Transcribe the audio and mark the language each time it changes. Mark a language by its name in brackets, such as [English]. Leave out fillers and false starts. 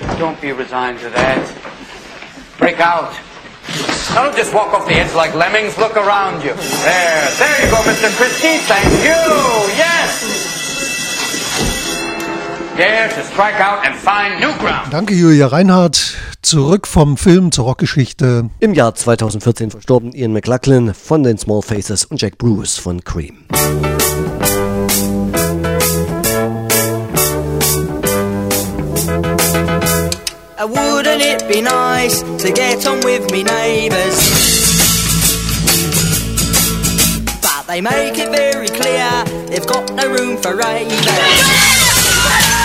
[English] Don't be resigned to that. Break out. Now, don't just walk off the edge like lemmings. Look around you. There you go, Mr. Christie. Thank you. Yes. Dare to strike out and find new ground. [German] Danke, Julia Reinhardt. Zurück vom Film zur Rockgeschichte. Im Jahr 2014 verstorben Ian McLachlan von den Small Faces und Jack Bruce von Cream. [English] Wouldn't it be nice to get on with me neighbours? But they make it very clear they've got no room for ravers.